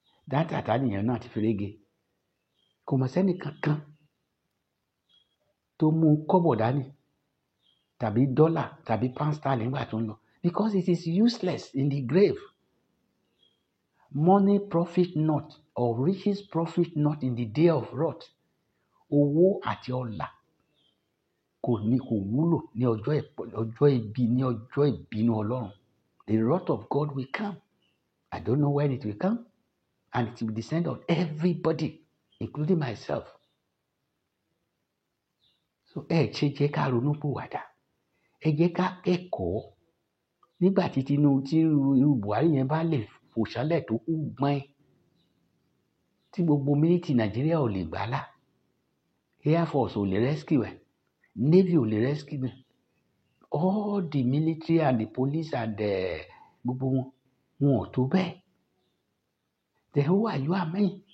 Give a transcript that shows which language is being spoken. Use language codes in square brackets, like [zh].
[yo] That àtàníyàn náà ti ferege. Kò mọ̀ sẹ́ni kankan tó mú kọ́bọ̀ dání tàbí dọ́là tàbí pound sterling nígbà tó ń lọ, [en] because it is useless in the grave. Money profit not, or riches profit not in the day of wrath. [yo] Owó àti ọlà kò wúlò ní ọjọ́ ibi, ní ọjọ́ ìbínú Ọlọ́run. [en] The wrath of God will come. I don't know when it will come, and it will descend on everybody, including myself. [yo] So ẹ jẹ́ ká ronú pìwàdà. Ẹ jẹ́ ká kẹ́kọ̀ọ́. Nígbà tí irú Buhari yẹn bá lè fòṣánlẹ̀ tó kú gbọ́n, tí gbogbo mílítì Nàìjíríà ò lè gbàlà, Air Force ò lè rescue ẹ̀, Navy ò lè rescue ẹ̀, [en] all the military and the police and [yo] gbogbo wọn ò tó bẹ́ẹ̀. [en] Then who are you and me?